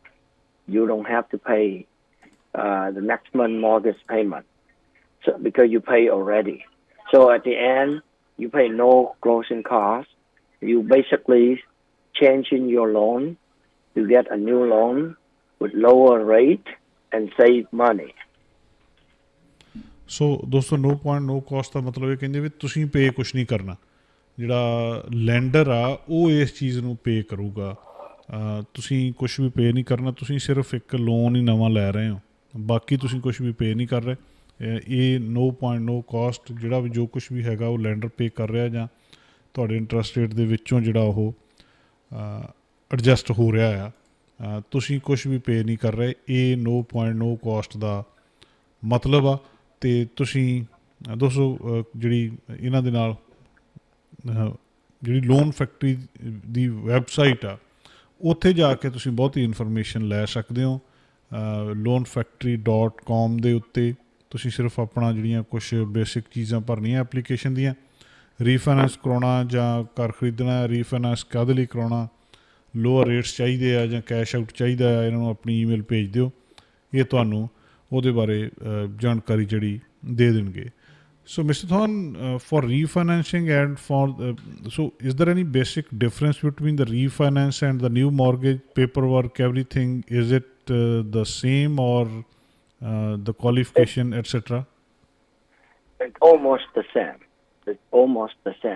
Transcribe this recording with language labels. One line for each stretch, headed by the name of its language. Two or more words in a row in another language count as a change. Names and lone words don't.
English: You don't have to pay the next month mortgage payment, so because you pay already. So at the end, you pay no closing costs. You basically changing your loan to get a new loan with lower rate and save money.
Punjabi: ਸੋ ਦੋਸਤੋ
English: no point no cost
Punjabi: ਦਾ ਮਤਲਬ ਇਹ ਕਹਿੰਦੇ ਵੀ ਤੁਸੀਂ ਪੇ ਕੁਛ ਨਹੀਂ ਕਰਨਾ, ਜਿਹੜਾ ਲੈਂਡਰ ਆ ਉਹ ਇਸ ਚੀਜ਼ ਨੂੰ ਪੇ ਕਰੂਗਾ। ਤੁਸੀਂ ਕੁਛ ਵੀ ਪੇ ਨਹੀਂ ਕਰਨਾ, ਤੁਸੀਂ ਸਿਰਫ ਇੱਕ ਲੋਨ ਹੀ ਨਵਾਂ ਲੈ ਰਹੇ ਹੋ, ਬਾਕੀ ਤੁਸੀਂ ਕੁਛ ਵੀ ਪੇ ਨਹੀਂ ਕਰ ਰਹੇ। ਇਹ
English: no point no cost
Punjabi: ਜਿਹੜਾ ਵੀ ਜੋ ਕੁਛ ਵੀ ਹੈਗਾ ਉਹ ਲੈਂਡਰ ਪੇ ਕਰ ਰਿਹਾ ਜਾਂ ਤੁਹਾਡੇ
English: interest rate
Punjabi: ਦੇ ਵਿੱਚੋਂ ਜਿਹੜਾ ਉਹ ਐਡਜਸਟ ਹੋ ਰਿਹਾ ਆ, ਤੁਸੀਂ ਕੁਛ ਵੀ ਪੇ ਨਹੀਂ ਕਰ ਰਹੇ। ਇਹ
English: no point no cost
Punjabi: ਦਾ ਮਤਲਬ ਆ। ਅਤੇ ਤੁਸੀਂ ਦੋਸਤੋ ਜਿਹੜੀ ਇਹਨਾਂ ਦੇ ਨਾਲ ਜਿਹੜੀ ਲੋਨ ਫੈਕਟਰੀ ਦੀ ਵੈਬਸਾਈਟ ਆ ਉੱਥੇ ਜਾ ਕੇ ਤੁਸੀਂ ਬਹੁਤੀ ਇਨਫੋਰਮੇਸ਼ਨ ਲੈ ਸਕਦੇ ਹੋ। loanfactory.com ਦੇ ਉੱਤੇ ਤੁਸੀਂ ਸਿਰਫ ਆਪਣਾ ਜਿਹੜੀਆਂ ਕੁਛ ਬੇਸਿਕ ਚੀਜ਼ਾਂ ਭਰਨੀਆਂ ਐਪਲੀਕੇਸ਼ਨ ਦੀਆਂ, ਰੀਫਾਈਨੈਂਸ ਕਰਾਉਣਾ ਜਾਂ ਘਰ ਖਰੀਦਣਾ, ਰੀਫਾਈਨੈਂਸ ਕਾਹਦੇ ਲਈ ਕਰਾਉਣਾ,
English: lower rates
Punjabi: ਚਾਹੀਦੇ ਆ ਜਾਂ
English: cash out
Punjabi: ਚਾਹੀਦਾ ਆ, ਇਹਨਾਂ ਨੂੰ ਆਪਣੀ ਈਮੇਲ ਭੇਜ ਦਿਓ, ਇਹ ਤੁਹਾਨੂੰ ਉਹਦੇ ਬਾਰੇ ਜਾਣਕਾਰੀ ਜਿਹੜੀ ਦੇ ਦੇਣਗੇ।
English: So Mr. Thorn, for refinancing and so is there any basic difference between the refinance and the new mortgage paperwork, everything? Is it the same or the qualification, etc.? It's almost the same. It's almost the same.